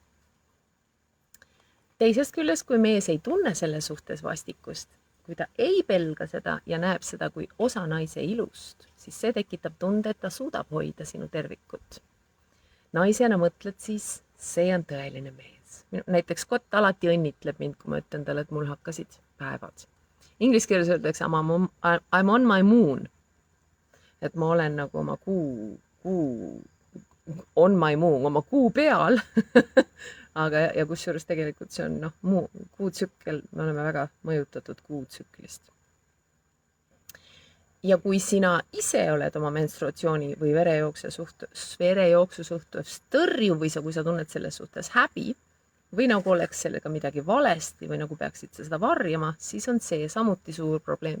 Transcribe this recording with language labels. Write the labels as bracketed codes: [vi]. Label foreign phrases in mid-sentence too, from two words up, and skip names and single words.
[et] Teisest küljest, kui mees ei tunne selle suhtes vastikust, kui ta ei pelga seda ja näeb seda kui osa naise ilust, siis see tekitab tunde, et ta suudab hoida sinu tervikut. Naisena mõtled siis, see on tõeline mees. Näiteks Scott alati õnnitleb mind, kui ma ütlen talle, et mul hakkasid päevad. Inglise keeles öeldakse [en] I'm on my moon. [et] Et ma olen nagu oma [en] on my moon, [et] oma kuu peal. Aga ja kusjuures tegelikult see on kuutsükkel, me oleme väga mõjutatud kuutsüklist. Ja kui sina ise oled oma menstruatsiooni või verejooksu suhtes tõrju või kui sa tunned selles suhtes häbi, või nagu oleks sellega midagi valesti või nagu peaksid sa seda varjama, siis on see samuti suur probleem.